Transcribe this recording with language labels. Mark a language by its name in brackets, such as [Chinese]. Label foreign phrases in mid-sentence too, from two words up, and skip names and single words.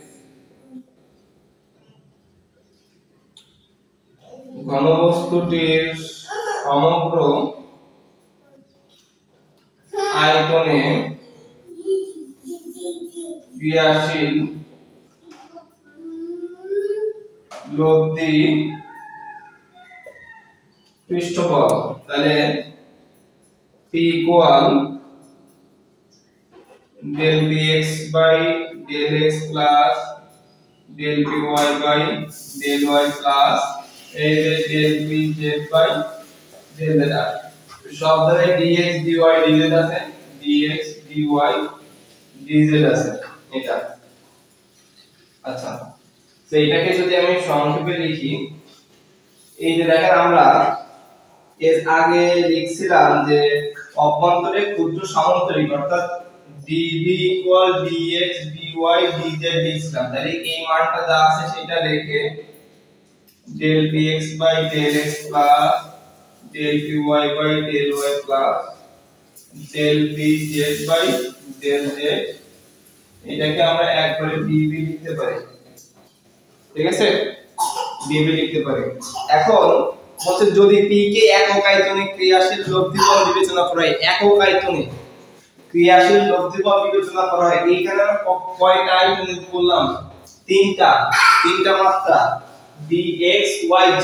[Bangla] ঘনবস্তুটির সমগ্র আয়তনে ক্রিয়াশীল লব্ধি পৃষ্ঠফল, তাহলে p equal [English] del px by del x plus del py by del y plus del pz by del z, [Bangla] সব জায়গায় dx dy dz আছে, dx dy dz আছে এটা। আচ্ছা, তো এটাকে যদি আমি সংক্ষেপে লিখি, এই যে দেখেন আমরা এর আগে লিখছিলাম যে অভ্যন্তরে ক্ষুদ্র সামান্তরিক অর্থাৎ dv equal dx dy dz লিখছিলাম, তাহলে এই মানটা যা আছে সেটা রেখে [English] del px by del x plus del py by del y plus del pz by del z, [Bangla] এটাকে আমরা এক করে dv লিখতে পারি, ঠিক আছে, dv লিখতে পারি। এখন বলছে যদি p কে একক আয়তনে ক্রিয়াশীল লব্ধি বল বিবেচনা করা হয়, একক আয়তনে ক্রিয়াশীল লব্ধি বল বিবেচনা করা হয়, এইখানে আমরা কয়টা আয়তন বললাম, তিনটা মাত্রা dx y z।